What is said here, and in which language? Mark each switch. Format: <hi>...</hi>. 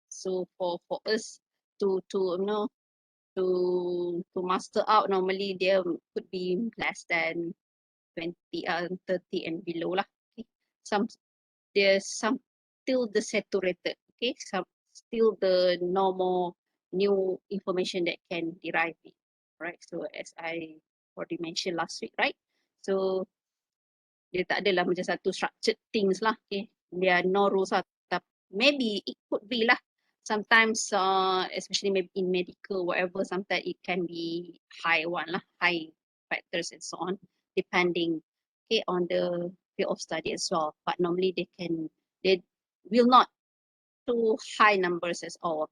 <en>So for us to to master out, normally there could be less than 20 30 and below lah. Okay. There's some still the saturated, okay, some still the normal new information that can derive it, right? So as I already mentioned last week, right,</en> <ms>So dia tak adalah macam satu</ms> <en>structured things</en> <ms>lah.</ms> <en>Okay, there are no rules lah. Maybe it could be lah. Sometimes, especially maybe in medical, whatever, sometimes it can be high one lah, high factors and so on, depending, okay, on the field of study as well. But normally they will not too high numbers as all.</en>